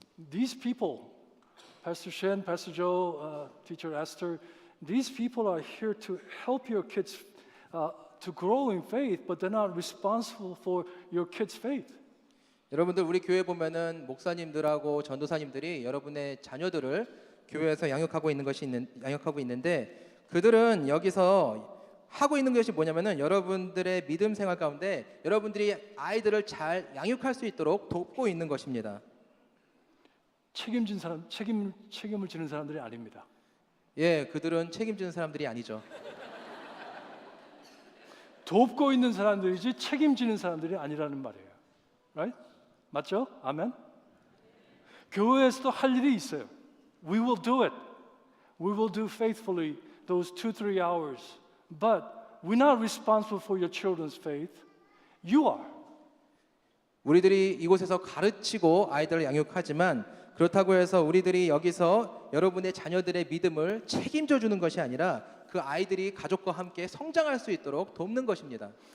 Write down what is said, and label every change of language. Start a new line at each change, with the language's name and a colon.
English: These people, Pastor Shin, Pastor Joe, Teacher Esther, these people are here to help your kids to grow in faith, but they're not responsible for your kids' faith.
Korean: 여러분들 우리 교회 보면은 목사님들하고 전도사님들이 여러분의 자녀들을 교회에서 양육하고 있는데 그들은 여기서 하고 있는 것이 뭐냐면은 여러분들의 믿음 생활 가운데 여러분들이 아이들을 잘 양육할 수 있도록 돕고 있는 것입니다. 책임을 지는 사람들이 아닙니다. 예, 그들은 책임지는 사람들이 아니죠. 돕고 있는 사람들이지 책임지는 사람들이 아니라는 말이에요.
English: Right?
Korean: 맞죠? 아멘. 교회에서도 할 일이 있어요.
English: We will do it. We will do faithfully those 2-3 hours. But we're not responsible for your children's faith. You are.
Korean: 우리들이 이곳에서 가르치고 아이들을 양육하지만 그렇다고 해서 우리들이 여기서 여러분의 자녀들의 믿음을 책임져 주는 것이 아니라 그 아이들이 가족과 함께 성장할 수 있도록 돕는 것입니다.